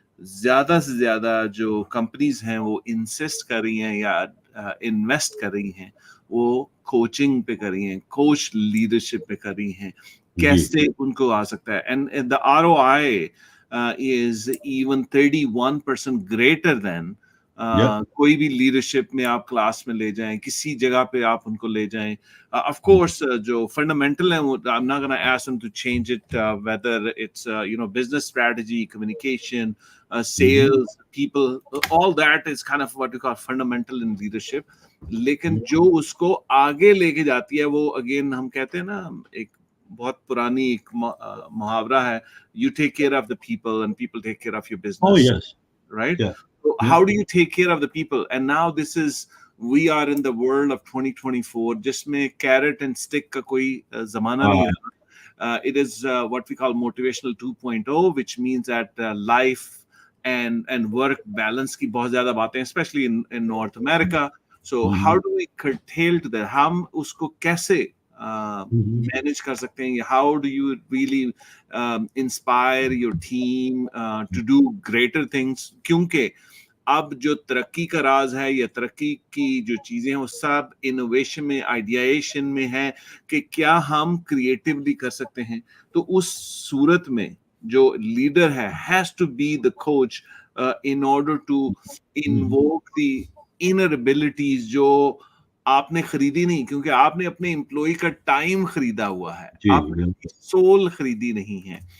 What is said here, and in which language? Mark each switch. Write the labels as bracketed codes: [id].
[ur] زیادہ سے زیادہ جو کمپنیز ہیں وہ انسسٹ کر رہی ہیں یا انویسٹ کر رہی ہیں وہ کوچنگ پہ کر رہی ہیں, کوچ لیڈرشپ پہ کر رہی ہیں. کیسے ان کو آ سکتا ہے, and [en] the ROI is even 31% greater than [ur] کوئی بھی لیڈرشپ میں آپ کلاس میں لے جائیں, کسی جگہ پہ آپ ان کو لے جائیں. [en] Of course [ur] جو فنڈامنٹل ہیں [en] I'm not going to ask them to change it, whether it's business strategy, communication, sales, people, all that is kind of what we call fundamental in leadership. [ur] لیکن جو اس کو آگے لے کے جاتی ہے وہ اگین ہم کہتے ہیں نا, ایک بہت پرانی ایک محاورہ ہے, [en] you take care of the people and people take care of your business. Oh yes. Right? Yeah. So how do you take care of the people? And now this is, we are in the world of 2024 [ur] جس میں [en] carrot and stick [ur] کا کوئی زمانہ نہیں رہا. [en] It is what we call motivational 2.0, which means that life and work balance [ur] کی بہت زیادہ باتیں, [en] especially in North America. So how do we curtail to that? [ur] ہم اس کو کیسے مینج کر سکتے ہیں? [en] How do you really inspire your team to do greater things? [ur] کیونکہ اب جو ترقی کا راز ہے یا ترقی کی جو چیزیں ہیں وہ سب انوویشن میں, آئیڈیاشن میں ہے کہ کیا ہم کریٹیولی کر سکتے ہیں. تو اس صورت میں جو لیڈر ہے [en] has to be the coach in order to invoke the inner abilities [ur] جو آپ نے خریدی نہیں, کیونکہ آپ نے اپنے امپلائی کا ٹائم خریدا ہوا ہے, آپ نے سول خریدی نہیں ہے.